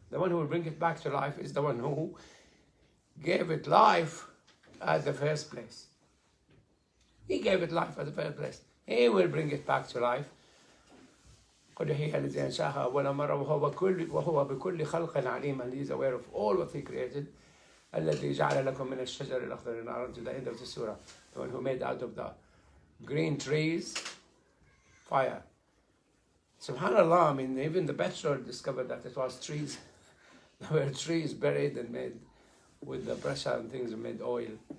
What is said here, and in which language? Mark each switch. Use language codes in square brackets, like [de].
[en] The one who will bring it back to life is the one who gave it life at the first place. He gave it life at the first place. He will bring it back to life. [ar] قُلْ يُحْيِيهَا الَّذِي أَنْشَأَهَا أَوَّلَ مَرَّةٍ وَهُوَ بِكُلِّ خَلْقٍ عَلِيمٌ. [en] And he is aware of all what he created. [ar] الَّذِي جَعَلَ لَكُم مِّنَ الشَّجَرِ الْأَخْضَرِ نَارًا, [en] to the end of the surah. The one who made out of the green trees fire. Subhanallah, I mean, even the petrol discovered that it was trees. There were trees buried and made with the pressure and things and made oil.